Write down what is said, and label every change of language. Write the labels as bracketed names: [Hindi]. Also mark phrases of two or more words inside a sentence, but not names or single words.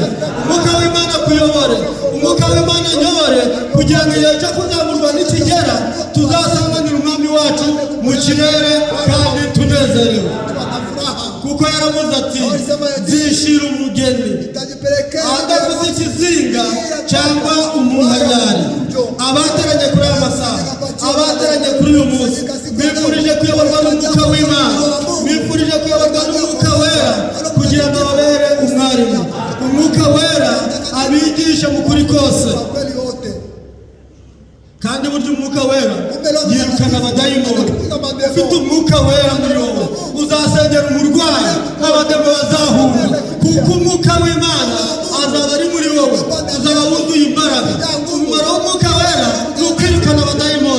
[Kinyarwanda] Umwuka w'Imana kuyobore, umwuka w'Imana nyobore, kugira ngo igihe cyo kuzamurwa nikigera tuzasanganira umwami wacu mu kirere kandi tunezerewe, kuko yaravuze ati nzishira umugeni adafite ikizinga cyangwa umuhanyari. Abateranye kuri aya masaha, abateranye kuri uyu munsi, bifurije kuyoborwa n'umwuka w'Imana, bifurije kuyoborwa n'umwuka wera, kugira ngo babere umwarimu. Umwuka wera abigishe mu kuri kose [Swahili] kwa kweli yote. [Kinyarwanda] kandi burya umwuka wera yirukana abadayimoni. Ufite umwuka wera muri wowe uzasengera umurwayi n'abademo bazahunga, kuko umwuka w'Imana azaba ari muri wowe, uzaba wuzuye imbaraga. Umumaro w'umwuka wera ni ukwirukana abadayimoni.